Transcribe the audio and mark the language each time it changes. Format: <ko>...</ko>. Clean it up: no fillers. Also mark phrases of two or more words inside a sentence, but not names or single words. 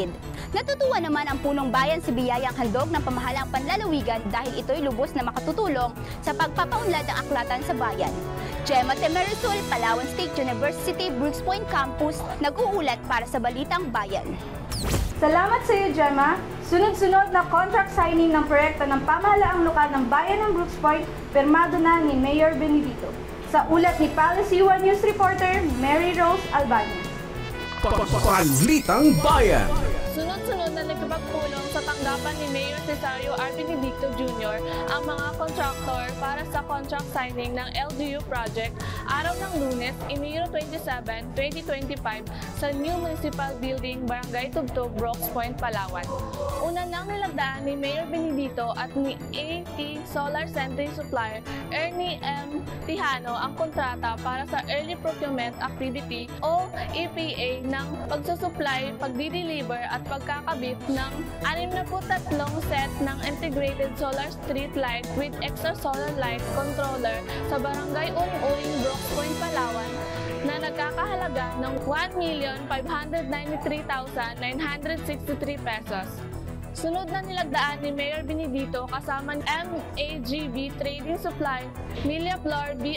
<tl>Natutuwa naman ang punong bayan sa biyayang handog ng pamahalaang panlalawigan dahil ito'y lubos na makatutulong sa pagpapaunlad ng aklatan sa bayan. Gemma T. Mayrosol, Palawan State University, Brooks Point Campus, nag-uulat para sa Balitang Bayan. Salamat sa iyo, Gemma. Sunod-sunod na</tl> <en>contract signing</en> <tl>ng proyekto ng pamahalaang lokal ng bayan ng Brooks Point, pirmado na ni Mayor Benedito. Sa ulat ni Policy One News reporter Mary Rose Albania. Balitang Bayan. Sunod-sunod na nagpapulong sa tanggapan ni Mayor Cesario R. Benedito Jr. ang mga kontraktor para sa</tl> <en>contract signing</en> <tl>ng LGU project araw ng Lunes, Enero 27, 2025 sa New Municipal Building, Barangay Tugtog, Brooks Point, Palawan. Una nang nilagdaan ni Mayor Benedito at ni AT Solar Century Supplier Ernie M. Tijano ang kontrata para sa Early Procurement Activity o EPA ng pagsusupply, pagdi-deliver at magkakabit ng 63 set ng</tl> <en>integrated solar street light with extra solar light controller</en> <tl>sa Barangay Uring-Uring, Brooks Point, Palawan na nagkakahalaga ng 1,593,963 pesos. Sunod na nilagdaan ni Mayor Benedito kasama ng MAGB Trading Supply, Milia Flor B.</tl>